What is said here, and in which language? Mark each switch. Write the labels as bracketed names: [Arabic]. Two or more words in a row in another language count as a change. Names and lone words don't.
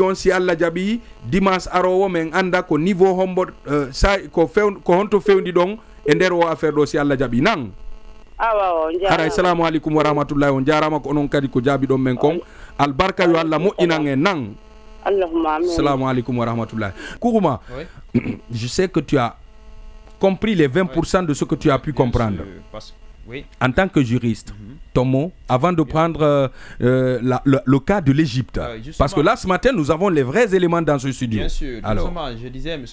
[Fula] on si Allah jaɓi dimanche arowo min anda ko niveau hombo sa ko honto fewndi ɗon e nder o affaire ɗo si Allah jaɓi nan haray salamu aleykum wa rahmatullahi on jarama ko onon kadi ko jaabi ɗon men kon albarka yo Allah moƴƴinan en nan salamu aleykum wa rahmatullahi [French] Kourouma je sais que tu as compris les 20% de ce que tu as pu comprendre en tant que juriste ton mot avant de prendre le cas de l'Égypte parce que là ce matin nous avons les vrais éléments dans ce studio. Bien sûr. Alors je disais M.